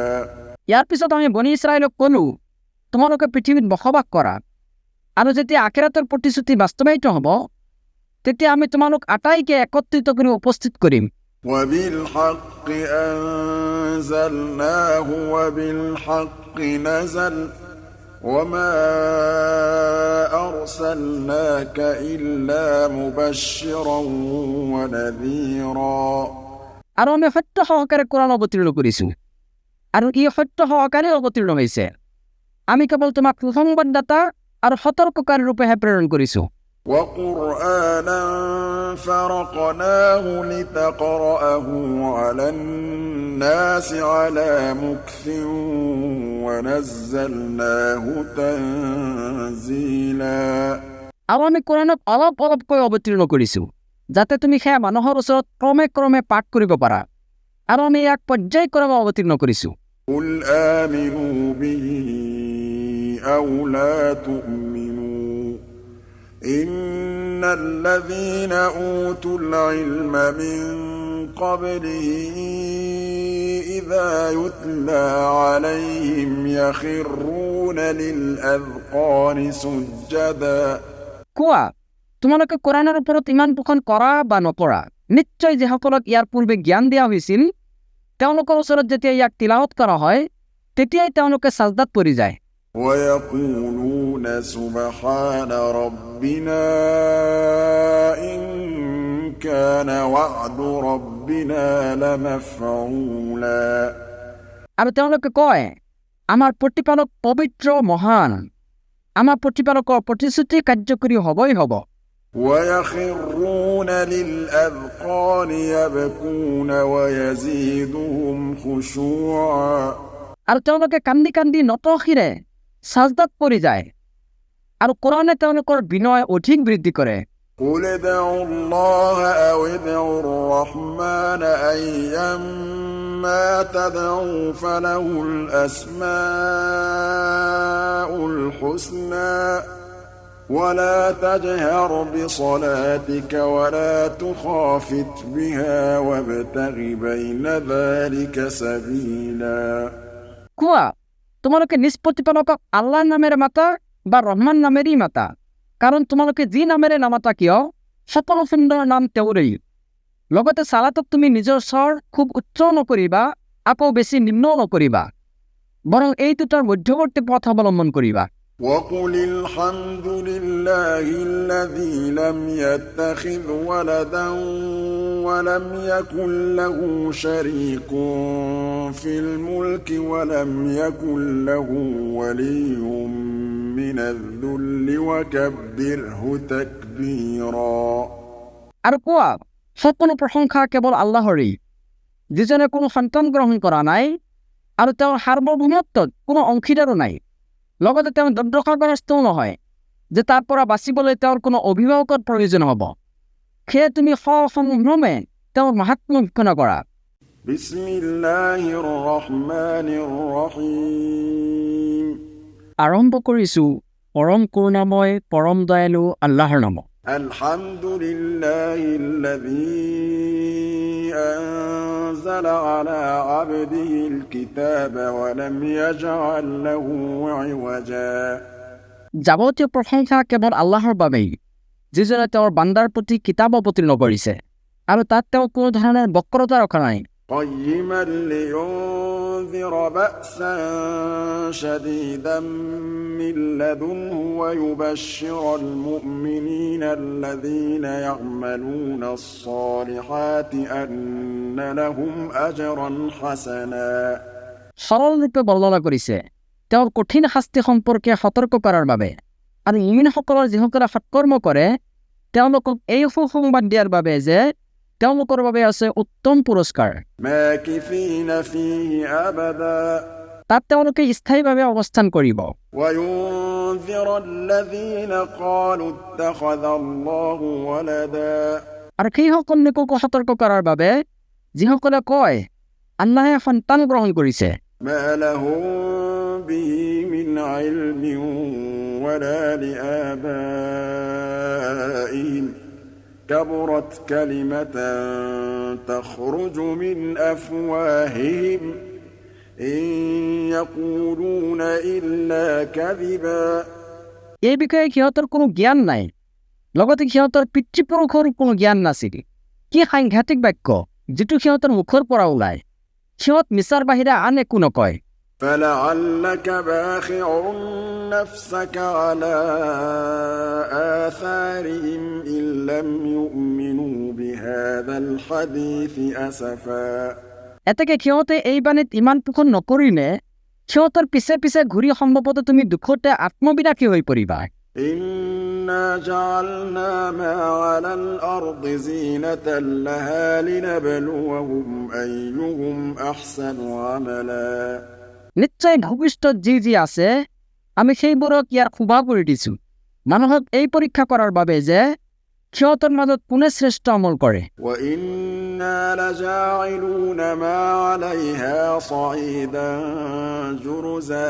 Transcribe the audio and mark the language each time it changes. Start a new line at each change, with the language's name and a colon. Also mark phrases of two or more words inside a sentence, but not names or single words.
Assamese: ইয়াৰ পিছত আমি বনি ইছৰাইলক ক'লো তোমালোকে পৃথিৱীত বসবাস কৰা আৰু যেতিয়া আখিৰাতৰ প্ৰতিশ্ৰুতি বাস্তৱায়িত হ'ব তেতিয়া আমি তোমালোক আটাইকে একত্ৰিত কৰি উপস্থিত কৰিম
Arabic: وَبِالْحَقِّ أَنزَلْنَاهُ وَبِالْحَقِّ نَزَلَ وَمَا أَرْسَلْنَاكَ إِلَّا مُبَشِّرًا وَنَذِيرًا
Assamese: আৰু আমি সত্য সহকাৰে কোৰাণ অৱতীৰ্ণ কৰিছোঁ আৰু ই সত্য সহকাৰে অৱতীৰ্ণ হৈছে আমি কেৱল তোমাক সুসংবাদদাতা আৰু সতৰ্ককাৰী ৰূপেহে প্ৰেৰণ কৰিছোঁ
Arabic: وَقُرْآنًا فَرَقْنَاهُ لِتَقْرَأَهُ عَلَى النَّاسِ عَلَى مُكْثٍ وَنَزَّلْنَاهُ تَنزِيلًا
Assamese: আৰু আমি কোৰাণক অলপ অলপকৈ অৱতীৰ্ণ কৰিছোঁ যাতে তুমি সেয়া মানুহৰ ওচৰত ক্ৰমে ক্ৰমে পাঠ কৰিব পাৰা আৰু আমি ইয়াক পৰ্যায়ক্ৰমে অৱতীৰ্ণ কৰিছোঁ
Arabic: قُلْ آمِنُوا بِهِ أَوْ لَا تُؤْمِنُوا إِنَّ الَّذِينَ أُوتُوا الْعِلْمَ مِن قَبْلِهِ إِذَا يُتْلَىٰ عَلَيْهِمْ يَخِرُّونَ لِلْأَذْقَانِ سُجَّدًا
Assamese: কোৱা তোমালোকে কোৰাণৰ ওপৰত ইমান পোষণ কৰা বা নকৰা নিশ্চয় যিসকলক ইয়াৰ পূৰ্বে জ্ঞান দিয়া হৈছিল তেওঁলোকৰ ওচৰত যেতিয়া ইয়াক তিলাৱত কৰা হয় তেতিয়াই তেওঁলোকে সাজদাত পৰি যায়
Arabic: وَيَقُولُونَ سُبْحَانَ رَبِّنَا إِن كان وعد ربنا لمفعولا
Assamese: আৰু তেওঁলোকে কয় আমাৰ প্ৰতিপালক পবিত্ৰ মহান আমাৰ প্ৰতিপালকৰ প্ৰতিশ্ৰুতি কাৰ্যকৰী হ'বই হ'ব
Arabic: ويخرون للأذقان يبكون ويزيدهم خشوعا
Assamese: আৰু তেওঁলোকে কান্দি কান্দি নতশিৰে সাজদাত পৰি যায় আৰু কোৰানে তেওঁলোকৰ বিনয় অধিক বৃদ্ধি কৰে
Arabic: قل ادعوا الله أو ادعوا الرحمن أيما تدعوا فله الأسماء الحسنى ولا تجهر بصلاتك ولا تخافت بها وابتغ بين ذلك سبيلا
Assamese: কোৱা তোমালোকে নিষ্পত্তিপালকক আল্লাহৰ নামেৰে মাতা বা ৰহমান নামেৰেই মাতা কাৰণ তোমালোকে যি নামেৰে নামাতা কিয় সকলো সুন্দৰ নাম তেওঁৰেই লগতে সালাতত তুমি নিজৰ স্বৰ খুব উচ্চ নকৰিবা আকৌ বেছি নিম্নও নকৰিবা বৰং এই দুটাৰ মধ্যৱৰ্তী পথ অৱলম্বন কৰিবা
Arabic: وقل الحمد لله الذي لم يتخذ ولدا ولم يكن له شريك في الملك ولم يكن له ولي من الذل وكبره تكبيرا
Assamese: আৰু কোৱা সকলো প্ৰশংসা কেৱল আল্লাহৰেই যিজনে কোনো সন্তান গ্ৰহণ কৰা নাই আৰু তেওঁৰ সাৰ্বভৌমত্বত কোনো অংশীদাৰো নাই লগতে তেওঁ দণ্ডকাগ্ৰস্তও নহয় যে তাৰ পৰা বাচিবলৈ তেওঁৰ কোনো অভিভাৱকৰ প্ৰয়োজন হ'ব সেয়ে তুমি সসম্ভ্ৰমে তেওঁৰ মাহাত্ম্য ঘোষণা কৰা
Arabic: بسم الله الرحمن الرحيم
Assamese: আৰম্ভ কৰিছো পৰম কৰুণাময় পৰম দয়ালু আল্লাহৰ নামত
Arabic: الحمد لله الذي أنزل على عبده الكتاب ولم يجعل له عوجا
Assamese: যাৱতীয় প্ৰশংসা কেৱল আল্লাহৰ বাবেই যিজনে তেওঁৰ বান্দাৰ প্ৰতি কিতাপ অৱতীৰ্ণ কৰিছে আৰু তাত তেওঁ কোনো ধৰণৰ বক্ৰতা ৰখা নাই
Arabic: قيما لينذر بأسا شديدا من لدنه ويبشر المؤمنين الذين يعملون الصالحات أن لهم أجرا حسنا
Assamese: সৰলৰূপে বৰ্ণনা কৰিছে তেওঁৰ কঠিন শাস্তি সম্পৰ্কে সতৰ্ক কৰাৰ বাবে আৰু মুমিনসকলৰ যিসকলে সৎকৰ্ম কৰে তেওঁলোকক এই সুসংবাদ দিয়াৰ বাবে যে তেওঁলোকৰ বাবে আছে উত্তম পুৰস্কাৰ
Arabic: ماكثين فيه أبدا
Assamese: তাত তেওঁলোকে স্থায়ীভাৱে অৱস্থান কৰিব
Arabic: وينذر الذين قالوا اتخذ الله ولدا
Assamese: আৰু সেইসকল লোককো সতৰ্ক কৰাৰ বাবে যিসকলে কয় আল্লাহে সন্তান গ্ৰহণ কৰিছে
Arabic: ما لهم به من علم ولا لآبائهم كبرت كلمة تخرج من أفواههم إن يقولون إلا كذبا
Assamese: এই বিষয়ে সিহঁতৰ কোনো জ্ঞান নাই লগতে সিহঁতৰ পিতৃপুৰুষৰ কোনো জ্ঞান নাছিল কি সাংঘাতিক বাক্য যিটো সিহঁতৰ মুখৰ পৰা ওলায় সিহঁত মিছাৰ বাহিৰে আন একো নকয়
Arabic: فلعلك باخع نفسك على آثارهم إن لم يؤمنوا بهذا الحديث أسفا
Assamese: এতেকে সিহঁতে এই বাণীত ইমান পোষণ নকৰিলে সিহঁতৰ পিছে পিছে ঘূৰি সম্ভৱতঃ তুমি দুখতে আত্মবিনাশী হৈ পৰিবা
Arabic: إنا جعلنا ما على الأرض زينة لها لنبلوهم أيهم أحسن عملا
Assamese: নিশ্চয় ভৱিষ্যত যি আছে আমি সেইবোৰক ইয়াৰ শোভা কৰি দিছোঁ মানুহক এই পৰীক্ষা কৰাৰ বাবে যে সিহঁতৰ মাজত কোনে শ্ৰেষ্ঠ আমল কৰে
Arabic: وإنا لجاعلون ما عليها صعيدا جرزا